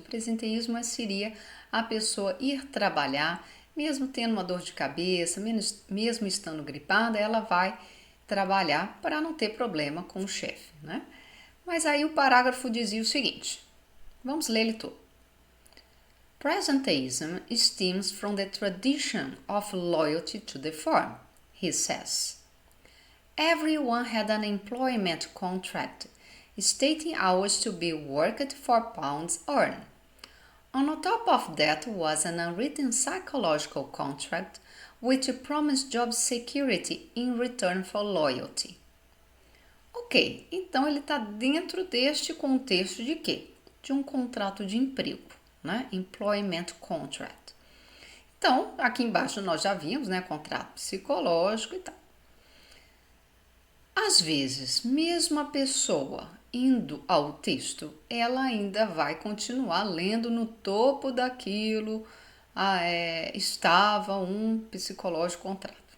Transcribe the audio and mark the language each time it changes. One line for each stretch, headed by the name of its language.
Portuguese: Presenteísmo seria a pessoa ir trabalhar, mesmo tendo uma dor de cabeça, mesmo estando gripada, ela vai trabalhar para não ter problema com o chefe, né? Mas aí o parágrafo dizia o seguinte: vamos ler ele todo.
English: Presenteeism stems from the tradition of loyalty to the firm, he says. Everyone had an employment contract stating hours to be worked for pounds earned. On top of that was an unwritten psychological contract which promised job security in return for loyalty.
Portuguese: Ok, então ele está dentro deste contexto de quê? De um contrato de emprego, né? Employment contract. Então, aqui embaixo nós já vimos, né? Contrato psicológico e tal. Às vezes, mesmo a pessoa indo ao texto, ela ainda vai continuar lendo no topo daquilo, estava um psicológico contrato.